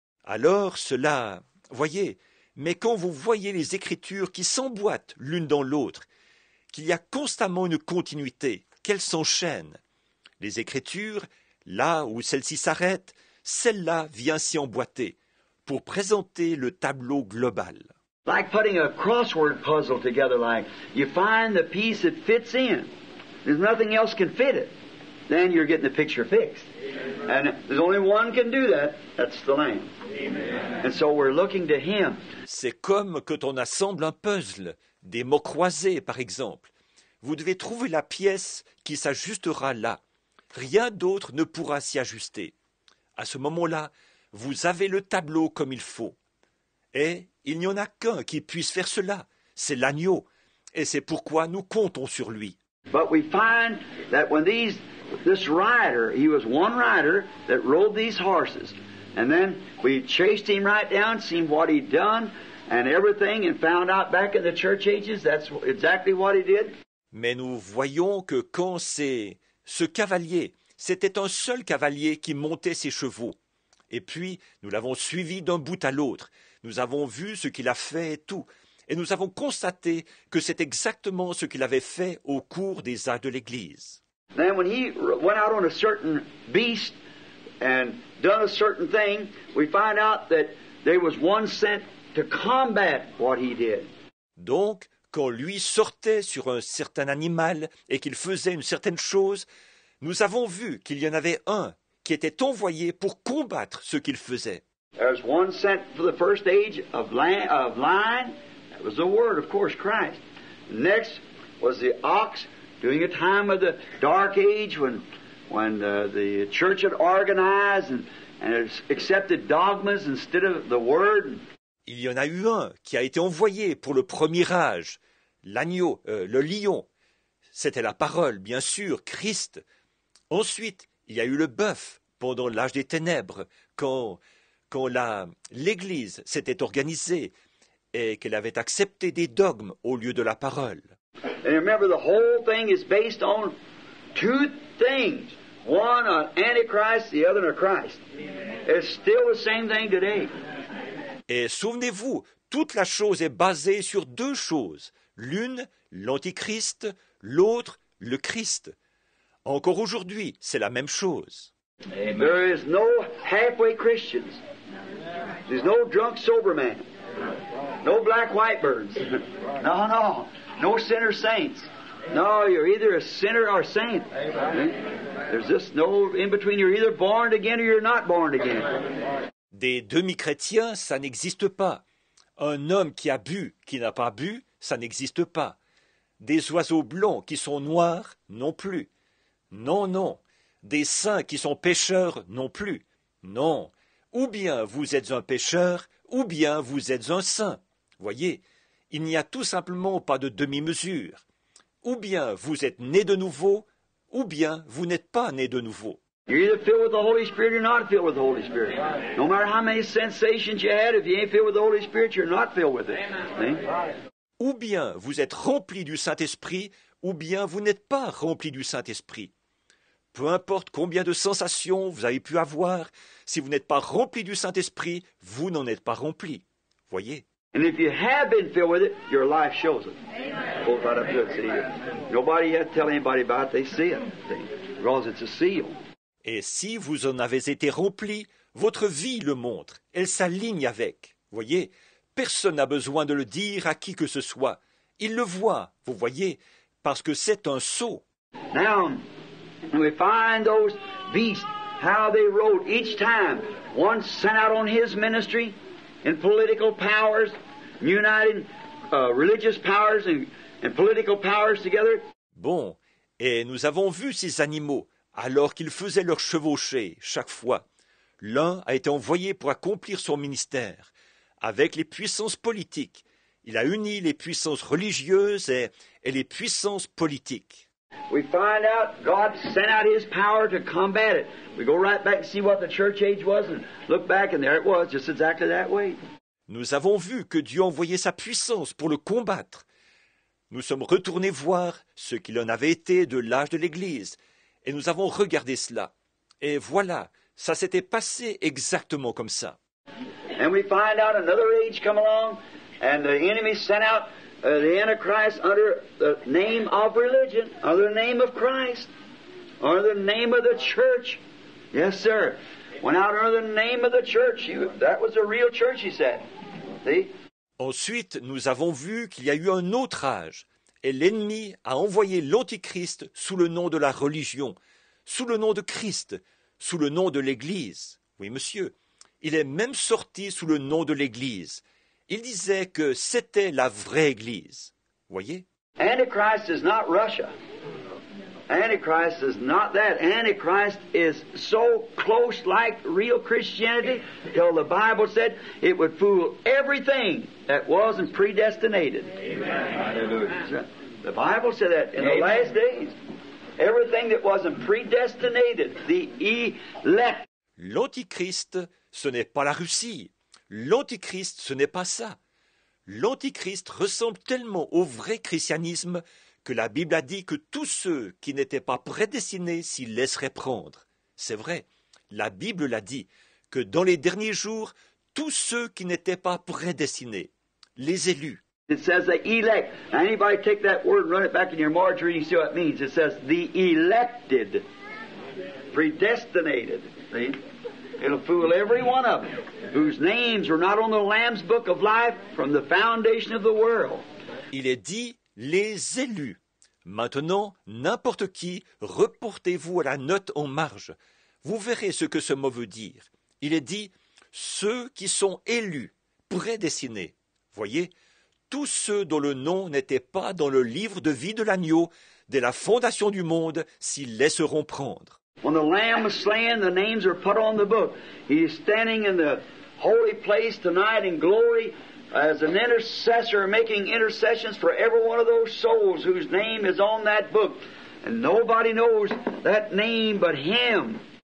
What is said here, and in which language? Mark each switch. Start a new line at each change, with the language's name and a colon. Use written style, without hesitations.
French: Alors cela, voyez, mais quand vous voyez les Écritures qui s'emboîtent l'une dans l'autre, qu'il y a constamment une continuité, qu'elles s'enchaînent, les Écritures, là où celle-ci s'arrête, celle-là vient s'y emboîter, pour présenter le tableau global.
English: Like putting a crossword puzzle together, like you find the piece that fits in. There's nothing else can fit it. Then you're getting the picture fixed. And there's only one can do that. That's the Lamb. And so we're looking to Him.
French: C'est comme quand on assemble un puzzle, des mots croisés par exemple. Vous devez trouver la pièce qui s'ajustera là. Rien d'autre ne pourra s'y ajuster. À ce moment-là, vous avez le tableau comme il faut. Et il n'y en a qu'un qui puisse faire cela, c'est l'agneau. Et c'est pourquoi nous comptons sur lui.
English: But we find that when this rider, he was one rider that rode these horses. And then we chased him right down, seen what he'd done and everything, and found out back in the church ages that's exactly what he did.
French: Mais nous voyons que quand ce cavalier, c'était un seul cavalier qui montait ses chevaux. Et puis, nous l'avons suivi d'un bout à l'autre. Nous avons vu ce qu'il a fait et tout. Et nous avons constaté que c'est exactement ce qu'il avait fait au cours des âges de l'Église.
English: Then when he went out on a certain beast and done a certain thing, we find out that there was one sent to combat what he did.
French: Donc, quand lui sortait sur un certain animal et qu'il faisait une certaine chose, nous avons vu qu'il y en avait un qui était envoyé pour combattre ce qu'il faisait.
English: There's one sent for the first age of line. That was the Word, of course, Christ. Next was the ox during a time of the dark age when the church had organized and accepted dogmas instead of the Word.
French: Il y en a eu un qui a été envoyé pour le premier âge, l'agneau, le lion. C'était la parole, bien sûr, Christ. Ensuite, il y a eu le bœuf pendant l'âge des ténèbres, quand l'Église s'était organisée et qu'elle avait accepté des dogmes au lieu de la parole.
English: And remember, the whole thing is based on two things. One, an Antichrist, the other, a Christ. It's still the same thing today.
French: Et souvenez-vous, toute la chose est basée sur deux choses. L'une, l'Antichrist, l'autre, le Christ. Encore aujourd'hui, c'est la même chose.
English: Amen. There is no halfway Christians. There's no drunk sober man. No black white birds. No. No sinner saints. No, you're either a sinner or a saint. There's just no in between. You're either born again or you're not born again.
French: Des demi-chrétiens, ça n'existe pas. Un homme qui a bu, qui n'a pas bu, ça n'existe pas. Des oiseaux blancs qui sont noirs, non plus. Non, non. Des saints qui sont pécheurs, non plus. Non. Ou bien vous êtes un pécheur, ou bien vous êtes un saint. Voyez, il n'y a tout simplement pas de demi-mesure. Ou bien vous êtes né de nouveau, ou bien vous n'êtes pas né de nouveau.
English: You're either filled with the Holy Spirit or not filled with the Holy Spirit. No matter how many sensations you had, if you ain't filled with the Holy Spirit, you're not filled with it. See?
French: Ou bien vous êtes rempli du Saint-Esprit, ou bien vous n'êtes pas rempli du Saint-Esprit. Peu importe combien de sensations vous avez pu avoir, si vous n'êtes pas rempli du Saint-Esprit, vous n'en êtes pas rempli. Voyez?
English: And if you have been filled with it, your life shows it. Hold right up to it, see? Nobody has to tell anybody about it, they see it. See? Because it's a seal.
French: Et si vous en avez été rempli, votre vie le montre, elle s'aligne avec. Voyez, personne n'a besoin de le dire à qui que ce soit. Il le voit, vous voyez, parce que c'est un sceau.
English: Now, we find those beasts, how they rode each time. One sent out on his ministry in political powers, uniting religious powers and political powers together.
French: Bon, et nous avons vu ces animaux, alors qu'ils faisaient leur chevauchée chaque fois. L'un a été envoyé pour accomplir son ministère. Avec les puissances politiques, il a uni les puissances religieuses et les puissances politiques.
English: We find out God sent out His power to combat it. We go right back and see what the church age was and look back and there it was, just exactly that way.
French: Nous avons vu que Dieu envoyait sa puissance pour le combattre. Nous sommes retournés voir ce qu'il en avait été de l'âge de l'Église, et nous avons regardé cela. Et voilà, ça s'était passé exactement comme ça.
English: And we find out another age come along, and the enemy sent out the Antichrist under the name of religion, under the name of Christ, under the name of the church. Yes, sir. Went out under the name of the church. That was a real church, he said. See?
French: Ensuite, nous avons vu qu'il y a eu un autre âge, et l'ennemi a envoyé l'Antichrist sous le nom de la religion, sous le nom de Christ, sous le nom de l'Église. Oui, monsieur, il est même sorti sous le nom de l'Église. Il disait que c'était la vraie Église. Voyez?
English: Antichrist is not Russia. Antichrist is not that. Antichrist is so close like real Christianity till the Bible said it would fool everything that wasn't predestinated. Amen. The Bible said that in the last days. Everything that wasn't predestinated, the elect.
French: L'Antichrist, ce n'est pas la Russie. L'Antichrist, ce n'est pas ça. L'Antichrist ressemble tellement au vrai christianisme que la Bible a dit que tous ceux qui n'étaient pas prédestinés s'y laisseraient prendre. C'est vrai, la Bible l'a dit, que dans les derniers jours, tous ceux qui n'étaient pas prédestinés, les élus.
English: It says the elect. Now anybody take that word and run it back in your margarine, you see what it means. It says the elected, predestinated. See? It'll fool every one of them whose names are not on the Lamb's Book of Life from the foundation of the world.
French: Il est dit les élus. Maintenant, n'importe qui, reportez-vous à la note en marge. Vous verrez ce que ce mot veut dire. Il est dit ceux qui sont élus, prédestinés. Voyez, tous ceux dont le nom n'était pas dans le livre de vie de l'agneau, dès la fondation du monde, s'y laisseront prendre.
English: When the Lamb was slain, the names are put on the book. He is standing in the holy place tonight in glory as an intercessor, making intercessions for every one of those souls whose name is on that book. And nobody knows that name but Him.